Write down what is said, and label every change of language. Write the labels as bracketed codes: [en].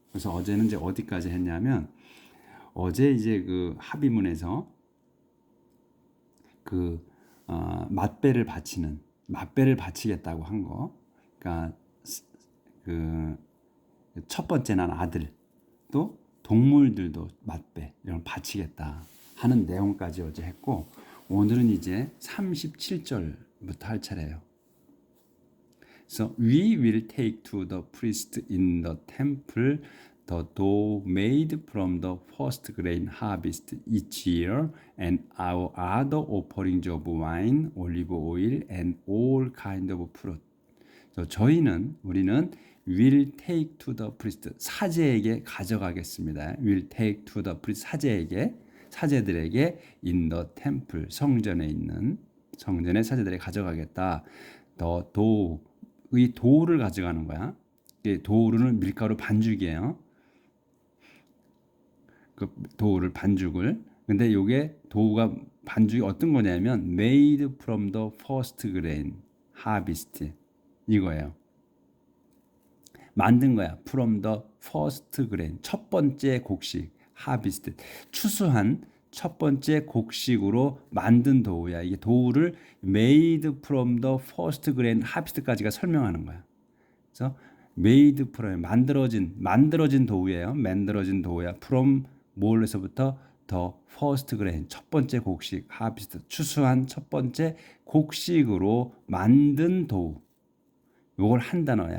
[ko] 그래서 어제는 이제 어디까지 했냐면, 어제 이제 그 합의문에서 그 맞배를 바치겠다고 한 거. 그러니까 그 첫 번째는 아들, 또 동물들도 맞배 이런 걸 바치겠다 하는 내용까지 어제 했고, 오늘은 이제 37절부터 할 차례예요. [en] So we will take to the priest in the temple the dough made from the first grain harvest each year, and our other offerings of wine, olive oil, and all kind of fruit. [ko] 우리는 [en] will take to the priest, [ko] 사제에게 가져가겠습니다. [en] will take to the priest, [ko] 사제들에게 [en] in the temple, [ko] 성전의 사제들에게 가져가겠다. [en] the dough, [ko] 이 도우를 가져가는 거야. 도우는 밀가루 반죽이에요. 그 도우를 반죽을. 근데 요게 도우가 반죽이 어떤 거냐면 [en] made from the first grain harvest, [ko] 이거예요. 만든 거야. [en] From the first grain, [ko] 첫 번째 곡식. harvest, 추수한 첫 번째 곡식으로 만든 도우야. 이게 도우를 [en] made from the first grain harvest [ko] 까지가 설명하는 거야. 그래서 [en] made from, [ko] 만들어진 도우예요. 만들어진 도우야. from 뭘에서부터 [en] the first grain, [ko] 첫 번째 곡식. harvest, 추수한 첫 번째 곡식으로 만든 도우. 요걸 한 단어야.